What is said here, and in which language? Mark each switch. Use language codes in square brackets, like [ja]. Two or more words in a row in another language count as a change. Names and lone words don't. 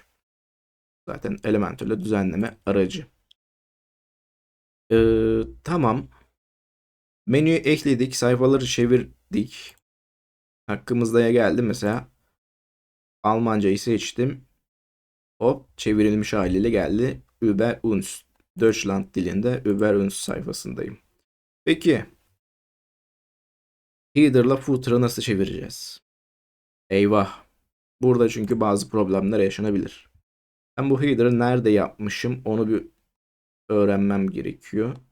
[tr] Zaten Elementor'la düzenleme aracı. Tamam. Menüyü ekledik, sayfaları çevirdik. Hakkımızda'ya geldim mesela. Almancayı seçtim. Hop çevrilmiş haliyle geldi. [de] Über uns. [tr] Deutschland dilinde [de] Über uns [tr] sayfasındayım. Peki header'la footer'ı nasıl çevireceğiz? Eyvah. Burada çünkü bazı problemler yaşanabilir. Ben bu header'ı nerede yapmışım onu bir öğrenmem gerekiyor.